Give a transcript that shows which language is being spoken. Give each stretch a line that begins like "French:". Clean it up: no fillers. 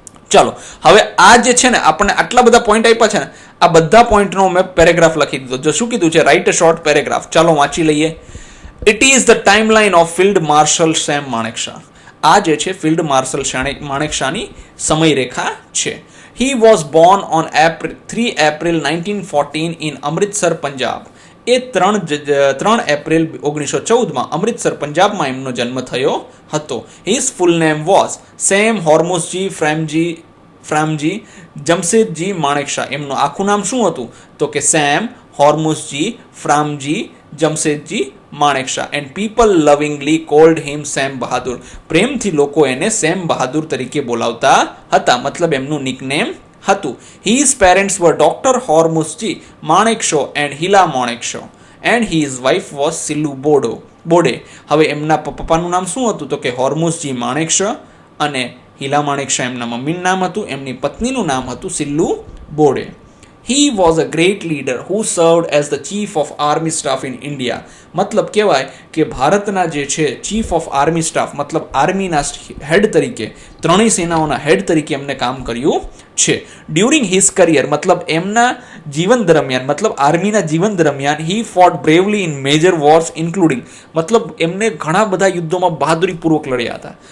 Gujarati: ચાલો હવે આ જે છે ને આપણને આટલા બધા પોઈન્ટ આપ્યા છે ને, આ બધા પોઈન્ટનો મેં પેરેગ્રાફ લખી દીધો. જો શું કીધું છે?
English: Write a short paragraph.
Gujarati: ચાલો વાંચી લઈએ.
English: It is the timeline of field marshal Sam Manekshaw.
Gujarati: આ જે છે ફિલ્ડ માર્શલ માણેકશાની સમયરેખા છે.
English: He was born on 3 April 1914 in Amritsar, Punjab.
Gujarati: A 3 April 1914માં Amritsar પંજાબમાં એમનો જન્મ થયો હતો.
English: His full name was Sam Hormusji Framji Jamshedji Manekshaw.
Gujarati: એમનું આખું નામ શું હતું? તો કે same હોર્મુસજી ફ્રામજી Jamshedji માણેકશા.
English: And people lovingly called him Sam Bahadur.
Gujarati: પ્રેમથી લોકો એને સેમ બહાદુર તરીકે બોલાવતા હતા, મતલબ એમનું નિકનેમ હતું.
English: His parents were Dr. Hormusji Manekshaw and Hilla Manekshaw and his wife was Sillu Bode.
Gujarati: હવે એમના પપ્પાનું નામ શું હતું? તો કે હોર્મુસજી માણેકશો અને હિલા માણેકશા એમના મમ્મીનું નામ હતું. એમની પત્નીનું નામ હતું સિલ્લુ બોડે.
English: He was a great leader who served as the chief of army staff in India.
Gujarati: મતલબ કહેવાય કે ભારતના જે છે ચીફ ઓફ આર્મી સ્ટાફ, મતલબ આર્મીના હેડ તરીકે ત્રણેય સેનાઓના હેડ તરીકે એમને કામ કર્યું છે.
English: during his career
Gujarati: મતલબ એમના જીવન દરમિયાન મતલબ આર્મીના જીવન દરમિયાન
English: he fought bravely in major wars including
Gujarati: મતલબ એમને ઘણા બધા યુદ્ધોમાં બહાદુરીપૂર્વક લડ્યા હતા.